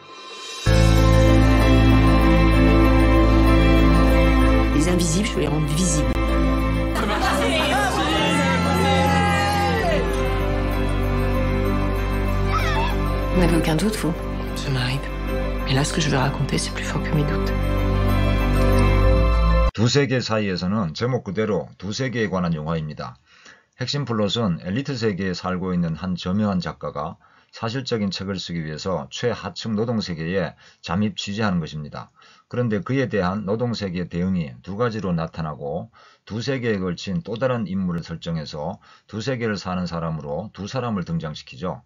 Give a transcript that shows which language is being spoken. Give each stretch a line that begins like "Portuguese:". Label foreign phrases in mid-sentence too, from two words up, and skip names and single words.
French: Les invisibles, je veux les rendre visibles. Vous n'avez aucun doute, vous? Ça m'arrive. Mais là, ce que je vais raconter, c'est plus fort que mes doutes.
Korean: 두 세계 사이에서는 제목 그대로 두 세계에 관한 영화입니다. 핵심 플롯은 엘리트 세계에 살고 있는 한 저명한 작가가 사실적인 책을 쓰기 위해서 최하층 노동세계에 잠입 취재하는 것입니다. 그런데 그에 대한 노동세계의 대응이 두 가지로 나타나고 두 세계에 걸친 또 다른 인물을 설정해서 두 세계를 사는 사람으로 두 사람을 등장시키죠.